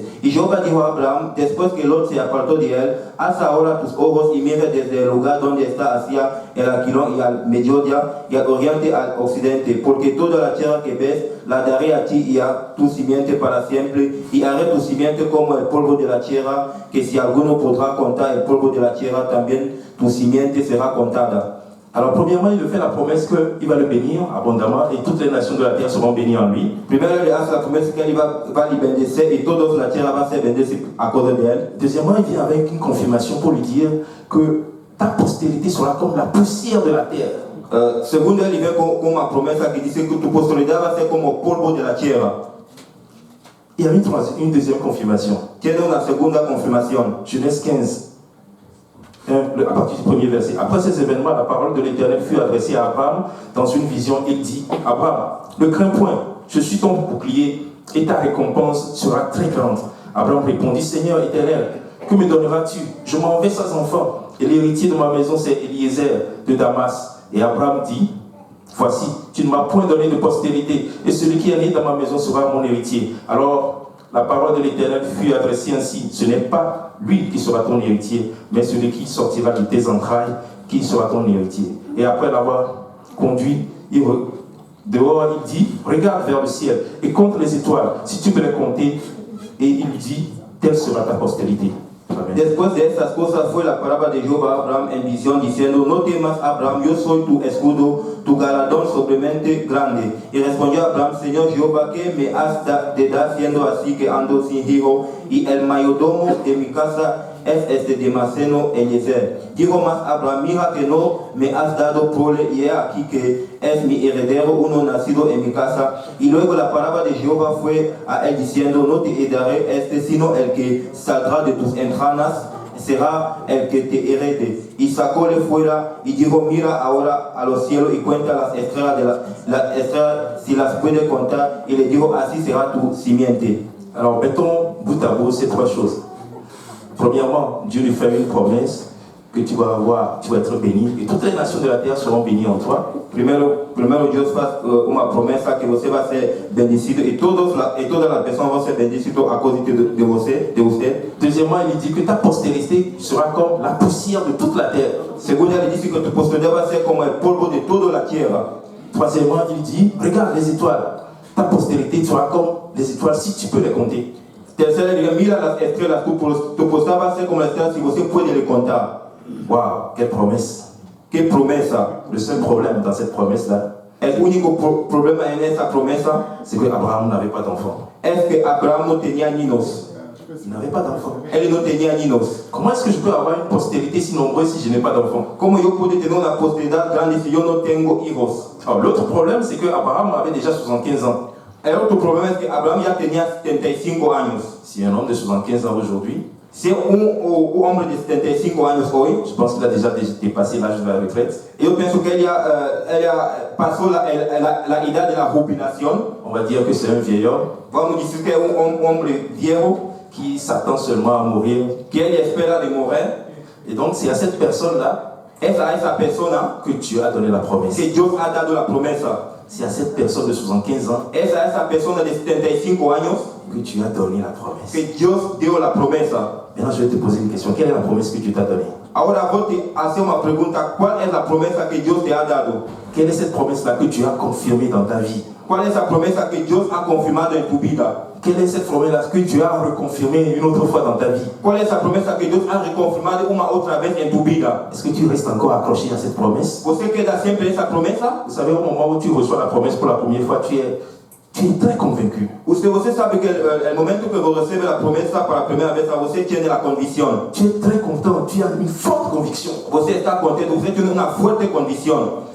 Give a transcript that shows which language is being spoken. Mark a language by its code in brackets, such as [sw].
[es] Y Jehová dijo a Abraham, después que Lot se apartó de él, alza ahora tus ojos y mira desde el lugar donde está hacia el aquilón y al mediodía y al oriente al occidente, porque toda la tierra que ves la daré a ti y a tu simiente para siempre, y haré tu simiente como el polvo de la tierra, que si alguno podrá contar el polvo de la tierra, también tu simiente será contada. [fr] Alors, premièrement, il lui fait la promesse qu'il va le bénir abondamment et toutes les nations de la terre seront bénies en lui. [es] Primero le hace la promesa que él va a bendecer y todos la tierra va a ser bendecida a causa de él. [fr] Deuxièmement, il vient avec une confirmation pour lui dire que ta postérité sera comme la poussière de la terre. [es] Segundo, él viene con una promesa que dice que tu posteridad va a ser como polvo de la tierra. [fr] Il y a une deuxième confirmation. [es] Tiene una segunda confirmación. [fr] Genèse 15. À partir du premier verset. Après ces événements, la parole de l'Éternel fut adressée à Abraham dans une vision. Il dit, Abraham, ne crains point, je suis ton bouclier et ta récompense sera très grande. Abraham répondit, Seigneur éternel, que me donneras-tu? Je m'en vais sans enfant et l'héritier de ma maison c'est Eliezer de Damas. Et Abraham dit, voici, tu ne m'as point donné de postérité et celui qui est né dans ma maison sera mon héritier. Alors, la parole de l'Éternel fut adressée ainsi. Ce n'est pas lui qui sera ton héritier, mais celui qui sortira de tes entrailles qui sera ton héritier. Et après l'avoir conduit, dehors, il dit, regarde vers le ciel et compte les étoiles, si tu peux les compter. Et il lui dit, telle sera ta postérité. Amen. [es] Después de estas cosas fue la palabra de Jehová a Abraham en visión diciendo, no temas Abraham, yo soy tu escudo, tu galardón sobremente grande. Y respondió Abraham, Señor Jehová, ¿qué me has de dar siendo así que ando sin hijo? Y el mayordomo de mi casa es de Damaseno Eliezer. Dijo más Abraham, mira que no me has dado prole, y he aquí que es mi heredero, uno nacido en mi casa. Y luego la palabra de Jehová fue a él diciendo, no te heredaré sino el que saldrá de tus entrañas será el que te herede. Y sacóle fuera y dijo, mira ahora a los cielos y cuenta las estrellas, las estrellas si las puede contar. Y le dijo, así será tu simiente. [fr] Alors, mettons bout à bout ces trois choses. Premièrement, Dieu lui fait une promesse que tu vas avoir, tu vas être béni, et toutes les nations de la terre seront bénies en toi. [pt] Primero Dios faz una promesa que você vai ser bendecido e todas as pessoas vão ser bendecidas a causa de você. [fr] Deuxièmement, il dit que ta postérité sera comme la poussière de toute la terre. [pt] Segundo, ele disse que tu posteridade vai ser como o polvo de toda a terra. [fr] Troisièmement, il dit, regarde les étoiles. Ta postérité sera comme les étoiles si tu peux les compter. [pt] Terceiro, ele diz, mira as estrelas, tu posteridade vai ser como as estrelas se você pode les contar. [fr] Waouh, quelle promesse. [pt] Que promessa. [fr] Le seul problème dans cette promesse-là, [es] El único problema en esa promesa [fr] c'est qu'Abraham n'avait pas d'enfant. [es] es que Abraham no tenía niños. [fr] Il n'avait pas d'enfant. [es] Él no tenía niños. [fr] Comment est-ce que je peux avoir une postérité si nombreuse si je n'ai pas d'enfant? [es] ¿Cómo yo puedo tener una posteridad grande si yo no tengo hijos? [fr] Alors, l'autre problème, c'est qu'Abraham avait déjà 75 ans. [es] El otro problema es que Abraham ya tenía 75 años. [fr] Si un homme de 75 ans aujourd'hui, [es] Si un hombre de 75 años hoy, [fr] je pense qu'il a déjà dépassé l'âge de la retraite. [es] yo pienso que ella pasó la edad de la jubilación. [fr] On va dire que c'est un vieil homme [es] Vamos a decir que es un hombre viejo [fr] qui s'attend seulement à mourir. [es] que él espera de morir. [fr] Et donc, c'est à cette personne-là [es] Es a esa persona [fr] que Dieu a donné la promesse. [es] que Dios ha dado la promesa. [fr] C'est à cette personne de 75 ans [es] Es a esa persona de 75 años [fr] que Dieu a donné la promesse. [es] que Dios dio la promesa. [fr] Maintenant, je vais te poser une question. Quelle est la promesse que Dieu t'a donnée? [es] Ahora voy a hacer una pregunta. ¿Cuál es la promesa que Dios te ha dado? [fr] Quelle est cette promesse-là que Dieu a confirmée dans ta vie? [es] ¿Cuál es la promesa que Dios ha confirmado en tu vida? [fr] Quelle est cette promesse-là que Dieu a reconfirmée une autre fois dans ta vie? [es] ¿Cuál es la promesa que Dios ha reconfirmado una otra vez en tu vida? [fr] Est-ce que tu restes encore accroché à cette promesse? [pt] ¿Você [es] queda siempre en esa promesa? [fr] Vous savez, au moment où tu reçois la promesse pour la première fois, tu es très convaincu. [pt] Você [es] sabe que el momento que você recibe la promesa para la primera vez, você tiene la convicción. [fr] Tu es très content, tu as une forte conviction. [pt] Você [es] está contento, você tiene una fuerte convicción.